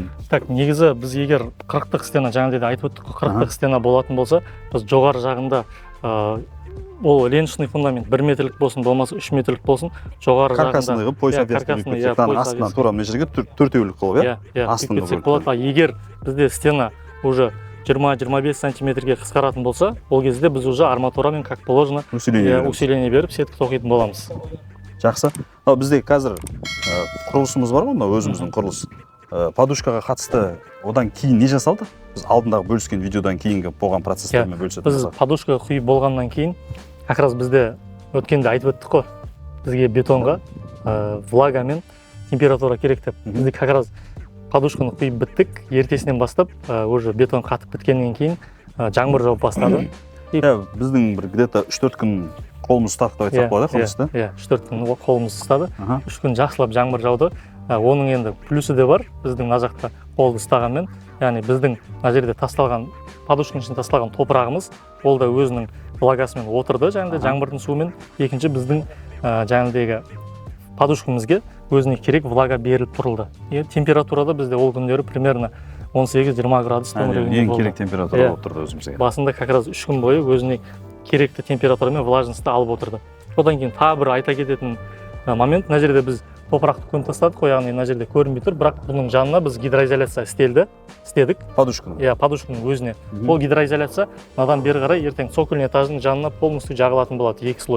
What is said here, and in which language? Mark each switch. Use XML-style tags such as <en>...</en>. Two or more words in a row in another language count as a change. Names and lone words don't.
<kk>Так, негізі біз егер 40-тық стена, жаңағыдай айтып өттік, 40-тық стена болатын болса, біз жоғары жағында ол</kk> <ru>ленточный фундамент</ru> <kk>1 метрлік болсын, болмаса 3 метрлік болсын, жоғары жағында каркасный қылып</kk> <ru>пояс обвязканы</ru> <kk>астынан тура мына жерге төртеулік қылып, астыңғы кетсек болады. Егер бізде стена уже 20-25 сантиметрге қысқаратын болса, ол кезде біз уже арматурамен</kk> <ru>как положено усиление</ru> <kk>беріп сетка тоқитын боламыз. Жақсы. Бізде қазір құрылысымыз бар ғой, өзіміздің құрылыс. Подушкаға қатысты одан кейін не жасалды? Біз алдындағы бөліскен видеодан кейінгі болған процесстермен бөлісетін болсақ. Біз подушка құйып болғаннан кейін,</kk> <ru>как раз</ru> <kk>бізде өткенде айтып өттік қой, бізге бетонға влага мен температура керек деп. Бізде</kk> <ru>как раз</ru> <kk>подушканы құйып біттік, ертесінен бастап уже бетон қатып біткеннен кейін жаңбыр жауып бастады. Біздің бір где-то 3-4 күн қолымыз ұстадық деп айтсақ болады, құрылысты? 3-4 күн қолымыз ұстады. 3 күн жақсылап жаңбыр жауды. Оның енді плюсы де бар, біздің мына жақта қолды ұстағанмен, яғни біздің мына жерде тасталған, подушканың ішіне тасталған топырағымыз, ол да өзінің влагасымен отырды, жаңбырдың суымен. Екінші біздің жаңағыдегі подушкамызге өзіне керек влага беріліп тұрылды. Температурада бізде ол күндері примерно 18-20 градус төңірегінде болды. Ең керек температура болып тұрды өзімізге. Басында</kk> <ru>как раз</ru> <kk>3 күн бойы өзіне керекті температура мен влажностьті алып отырды. Одан кейін тағы бір айта кететін момент, мына жерде біз топырақты көміп тастадық қой, яғни мына жерде көрінбей тұр, бірақ бұның жанына біз гидроизоляция істедік. Подушканың? Подушканың өзіне. Ол гидроизоляция надан бері қарай ертең</kk> <ru>цокольный этаждың</ru> <kk>жанына полностью жағылатын болады, 2 слой.</kk>